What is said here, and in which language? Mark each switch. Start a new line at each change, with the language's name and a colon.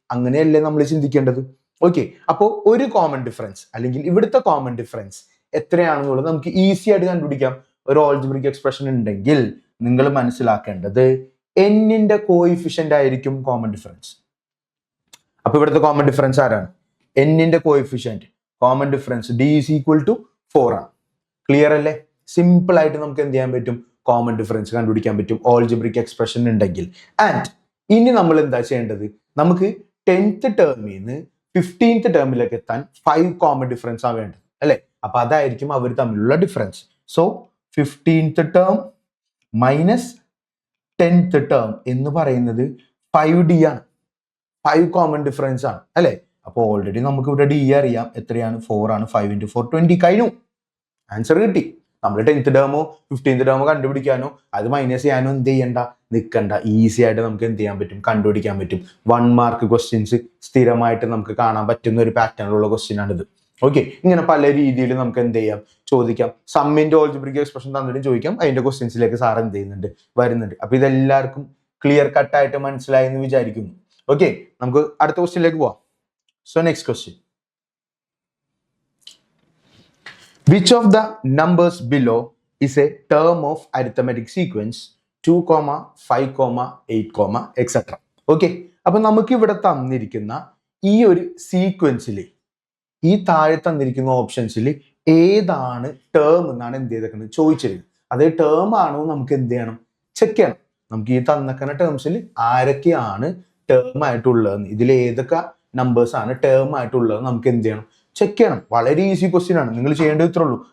Malayalam: അങ്ങനെയല്ലേ നമ്മൾ ചിന്തിക്കേണ്ടത്. ഓക്കെ, അപ്പോൾ ഒരു കോമൺ ഡിഫറൻസ് അല്ലെങ്കിൽ ഇവിടുത്തെ കോമൺ ഡിഫറൻസ് എത്രയാണെന്നുള്ളത് നമുക്ക് ഈസി ആയിട്ട് കണ്ടുപിടിക്കാം. ഒരു ഓൾജിബ്രിക് എക്സ്പ്രഷൻ ഉണ്ടെങ്കിൽ നിങ്ങൾ മനസ്സിലാക്കേണ്ടത് എന്നിന്റെ കോയിഫിഷ്യന്റ് ആയിരിക്കും കോമൺ ഡിഫറൻസ്. അപ്പൊ ഇവിടുത്തെ കോമൺ ഡിഫറൻസ് ആരാണ്, എന്നിന്റെ coefficient.
English: common difference d is equal to 4
Malayalam: ആണ്. ക്ലിയർ അല്ലേ? സിമ്പിൾ ആയിട്ട് നമുക്ക് എന്ത് ചെയ്യാൻ പറ്റും, കോമൺ ഡിഫറൻസ് കണ്ടുപിടിക്കാൻ പറ്റും ഓൾജിബ്രിക് എക്സ്പ്രഷൻ ഉണ്ടെങ്കിൽ. ആൻഡ് ഇനി നമ്മൾ എന്താ ചെയ്യേണ്ടത്, നമുക്ക് 10th ടേമിൽ നിന്ന് 15th ടേമിലേക്ക് എത്താൻ 5 കോമൺ ഡിഫറൻസ് ആണ് വേണ്ടത് അല്ലെ? അപ്പൊ അതായിരിക്കും അവർ തമ്മിലുള്ള difference. So 15th term minus 10th term എന്ന് പറയുന്നത് 5d ആണ്. 5 കോമൺ ഡിഫറൻസ് ആണ് അല്ലെ? അപ്പൊ ഓൾറെഡി നമുക്ക് ഇവിടെ d അറിയാം, എത്രയാണ്, 4 ആണ്. 5 × 4 20 കഴിഞ്ഞു, ആൻസർ കിട്ടി. നമ്മൾ 10th ടേമോ 15th ടേമോ കണ്ടുപിടിക്കാനോ അത് മൈനസ് ചെയ്യാനോ എന്ത് ചെയ്യണ്ട, നിൽക്കണ്ട. ഈസി ആയിട്ട് നമുക്ക് എന്ത് ചെയ്യാൻ പറ്റും, കണ്ടുപിടിക്കാൻ പറ്റും. 1 മാർക്ക് ക്വസ്റ്റ്യൻസ് സ്ഥിരമായിട്ട് നമുക്ക് കാണാൻ പറ്റുന്ന ഒരു പാറ്റേണിലുള്ള ക്വസ്റ്റ്യൻ ആണിത്. ഓക്കെ, ഇങ്ങനെ പല രീതിയിൽ നമുക്ക് എന്ത് ചെയ്യാം, ചോദിക്കാം. സമ്മിന്റെ ഓൾജിബ്രിക് എക്സ്പ്രഷൻ തന്നിട്ടും ചോദിക്കാം. അതിന്റെ ക്വസ്റ്റ്യൻസിലേക്ക് സാർ എന്ത് ചെയ്യുന്നുണ്ട്, വരുന്നുണ്ട്. അപ്പൊ ഇതെല്ലാവർക്കും ക്ലിയർ കട്ടായിട്ട് മനസ്സിലായി എന്ന് വിചാരിക്കുന്നു. ഓക്കെ, നമുക്ക് അടുത്ത ക്വസ്റ്റ്യനിലേക്ക് പോവാം.
English: So next question, which of the numbers below is a term of arithmetic sequence 2, 5, 8, etc.
Malayalam: Okay, അപ്പൊ നമുക്ക് ഇവിടെ തന്നിരിക്കുന്ന ഈ ഒരു സീക്വൻസിൽ, ഈ താഴെ തന്നിരിക്കുന്ന ഓപ്ഷൻസിൽ ഏതാണ് ടേം എന്നാണ് എന്ത് ചെയ്തേക്കുന്നത്, ചോദിച്ചിരിക്കുന്നത്. അതേ ടേം ആണോ നമുക്ക് എന്ത് ചെയ്യണം, ചെക്ക് ചെയ്യണം. നമുക്ക് ഈ തന്നിരിക്കുന്ന ടേംസിൽ ആരൊക്കെയാണ് ടേം ആയിട്ടുള്ളതെന്ന്, ഇതിൽ ഏതൊക്കെ നമ്പേഴ്സ് ആണ് ടേം ആയിട്ടുള്ളത് നമുക്ക് എന്ത് ചെയ്യണം, ചെക്ക് ചെയ്യണം. വളരെ ഈസി ക്വസ്റ്റ്യൻ ആണ്. നിങ്ങൾ ചെയ്യേണ്ടത് ഇത്രേ ഉള്ളൂ.